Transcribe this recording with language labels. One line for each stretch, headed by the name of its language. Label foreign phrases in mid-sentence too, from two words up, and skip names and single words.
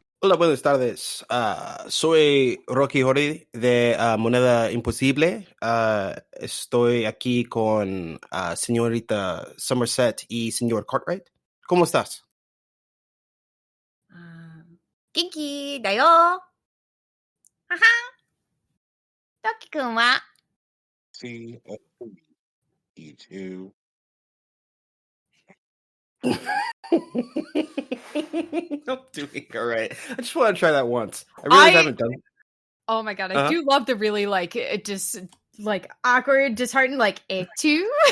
Spanish: Hola, buenas tardes. Soy Rocky Hori de Moneda Imposible. Estoy aquí con señorita Somerset y señor Cartwright. ¿Cómo estás?
Japanese: 元気だよ。はは。トッキくんは C-E-2.
English: I'm doing all right. I just want to try that once. I really haven't done it. Oh my god, I do love the really awkward, disheartened it too.